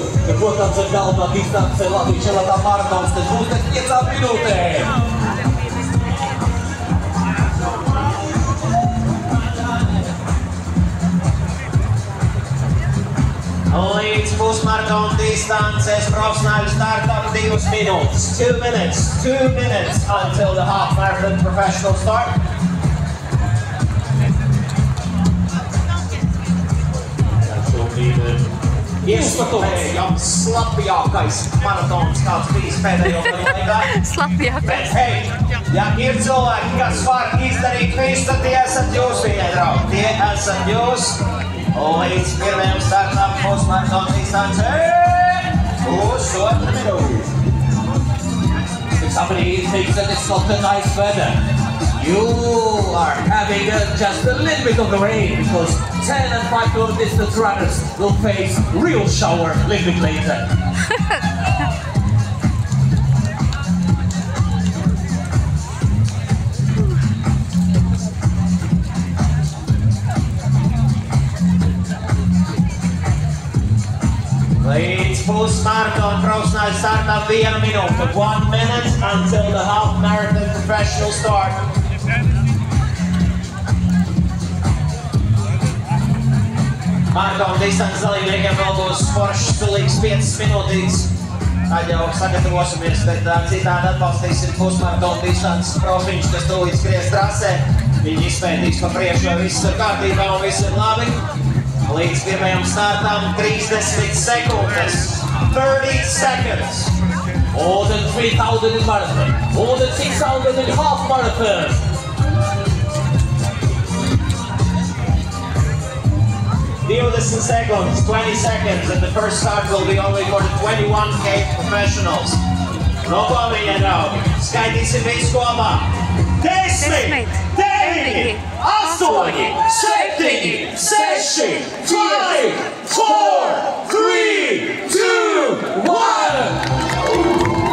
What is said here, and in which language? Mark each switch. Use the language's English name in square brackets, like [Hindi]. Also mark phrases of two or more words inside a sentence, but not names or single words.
[Latvian] Protams, ir galvenā distance Latvijas čempionātā maratons, kas būs pēc 5 minūtēm. Līdz pusmaratona distances profesionāļu startam 2 minūtes. [English] 2 minutes until the half marathon professional start. [Latvian] Šobrīd iespējams slapjākais maratons, kāds bijis pēdējo gadu laikā. Slapjākais. Bet, hei, ja ir cilvēki, kas var izdarīt visu, tad tie esat jūs, viņai draugi. Tie esat jūs. Līdz pirmajam startam pusmaratona distancē uz 2 minūtes. [English] Somebody thinks that it's not a nice weather. You are having just a little bit of the rain because 10 and 5 km distance runners will face real shower a little bit later. [Latvian] Līdz pusmaratona profesionāļu startam 1 minūte. [English] 1 minute until the half marathon professional start. [Latvian] Maratona distances dalībniekiem vēl būs foršs pilīgs 5 minūtītes. Tad jau sagatavosimies, bet citādi atbalstīsim pusmaratona distances profiņus, kas tūlīt skries trasē. Viņi izpētīs pa priekšu, vai viss ir kārtībā un viss ir labi. Līdz pirmajam startam 30 sekundes. [English] 30 seconds. More than 3,000 in marathon. More than 6,000 in half marathon. Seconds, 20 seconds, and the first start will be only for the 21K professionals. [Latvian] Kopā viņa draugi. Skaitīsim visu kopā. 10, 9, 8, 7, 6, 5, 4, 3, 2, 1.